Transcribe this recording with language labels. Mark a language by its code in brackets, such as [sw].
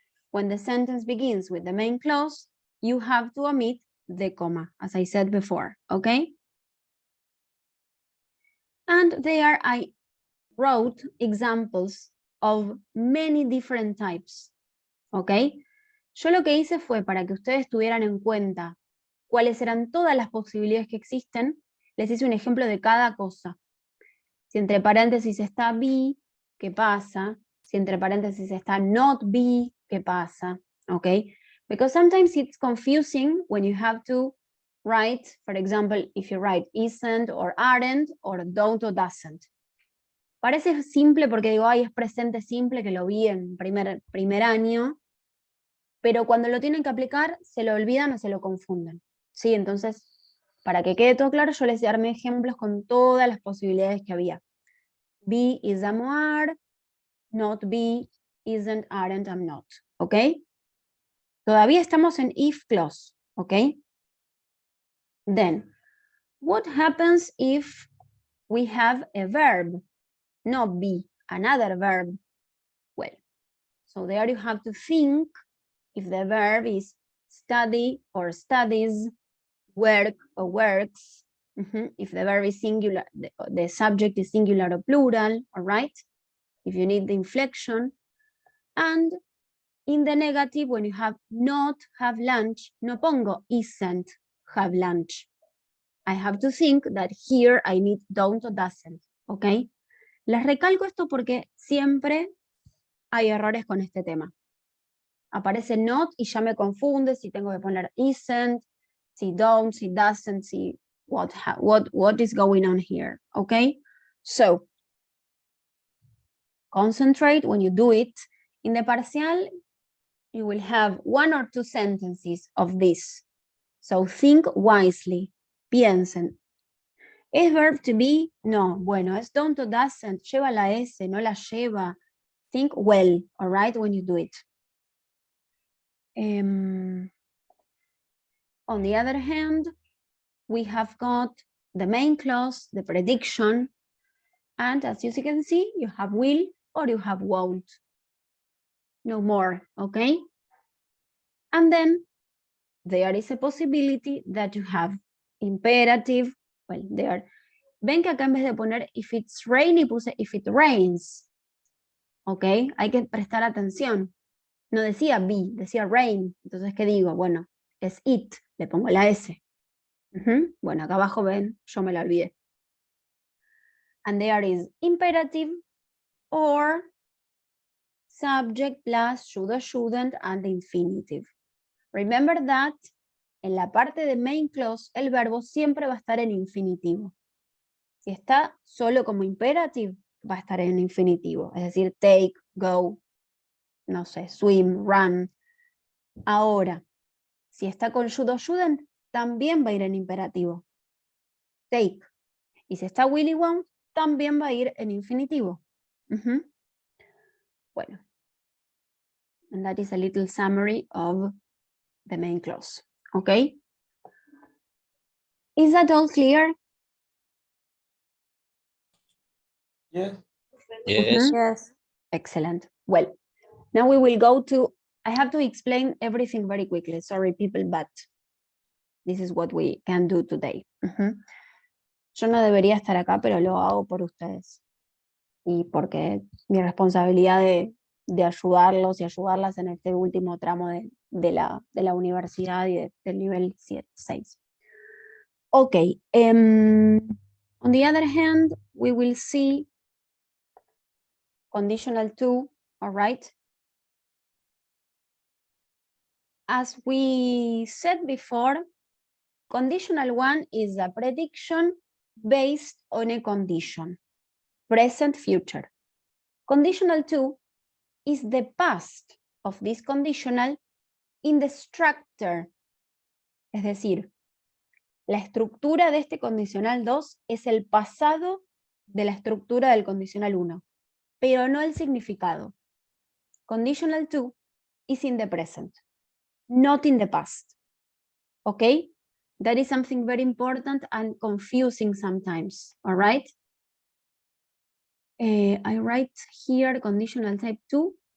[en] When the sentence begins with the main clause, you have to omit the comma, as I said before, okay? And there I wrote examples of many different types, okay? [es] Yo lo que hice fue para que ustedes tuvieran en cuenta cuáles eran todas las posibilidades que existen, les hice un ejemplo de cada cosa. Si entre paréntesis está be, ¿qué pasa? Si entre paréntesis está not be, ¿qué pasa? [en] Okay? Because sometimes it's confusing when you have to write, for example, if you write isn't or aren't or don't or doesn't. [es] Parece simple porque digo, ay, es presente simple que lo vi en primer año, pero cuando lo tienen que aplicar se lo olvidan o se lo confunden. ¿Sí? Entonces, para que quede todo claro, yo les armé ejemplos con todas las posibilidades que había. [en] Be, is, am, are, not be, isn't, aren't, am, not. ¿Ok? [es] Todavía estamos en if clause. [en] ¿Ok? Then, what happens if we have a verb? Not be, another verb. Well, so there you have to think if the verb is study or studies, work or works, if the verb is singular, the subject is singular or plural, all right? If you need the inflection. And in the negative, when you have not have lunch, [es] no pongo [en] isn't have lunch. I have to think that here I need don't or doesn't, okay? [es] Les recalco esto porque siempre hay errores con este tema. Aparece not y ya me confunde si tengo que poner isn't, si don't, si doesn't, si [en] what is going on here, okay? So, concentrate when you do it. In the parcial, you will have 1 or 2 sentences of this. So think wisely. [es] Piensen. ¿Es [en] verb to be? [es] No. Bueno, es don't or doesn't. Lleva la S, no la lleva. [en] Think well, all right, when you do it. On the other hand, we have got the main clause, the prediction, and as you can see, you have will or you have won't. No more, okay? And then there is a possibility that you have imperative, well, there. [es] Ven que acá en vez de poner if it's rainy, puse if it rains. Ok, hay que prestar atención. No decía be, decía rain. Entonces, ¿qué digo? Bueno, es it, le pongo la S. Bueno, acá abajo ven, yo me la olvidé. [en] And there is imperative or subject plus should or shouldn't and the infinitive. Remember that [es] en la parte de main clause el verbo siempre va a estar en infinitivo. Si está solo como imperative, va a estar en infinitivo. Es decir, take, go, no sé, swim, run. Ahora, si está con should or shouldn't, también va a ir en imperativo. Take. Y si está will y won't, también va a ir en infinitivo. Bueno. [en] And that is a little summary of the main clause. Okay? Is that all clear? Yes. Yes. Yes. Excellent. Well, now we will go to, I have to explain everything very quickly. Sorry, people, but this is what we can do today. [es] Yo no debería estar acá, pero lo hago por ustedes. Y porque mi responsabilidad de ayudarlos y ayudarlas en este último tramo de la universidad y del nivel 6. [en] Okay. On the other hand, we will see conditional 2, all right? As we said before, conditional 1 is a prediction based on a condition. present, future. Conditional to is the past of this conditional in the structure. [es] Es decir, la estructura de este condicional 2 es el pasado de la estructura del condicional 1, pero no el significado. [en] Conditional to is in the present, not in the past. Okay? That is something very important and confusing sometimes, all right? I write here conditional type 2.